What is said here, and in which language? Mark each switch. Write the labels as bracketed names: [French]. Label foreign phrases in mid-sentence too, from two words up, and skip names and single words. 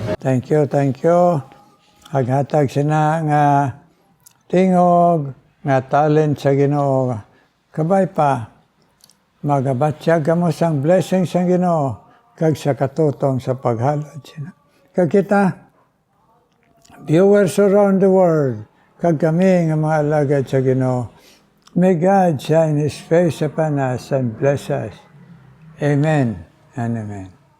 [English] Thank you. [Hiligaynon] Haghatag sina nga tingog, nga talent sa Ginoo. Kabay pa, magabatsyag kamo sang blessing sa Ginoo, kag sa katutong sa paghalad sina. Kag kita, [English] viewers around the world, [Hiligaynon] kag kami nga mga alagad sa Ginoo, [English] may God shine His face upon us and bless us. Amen and amen.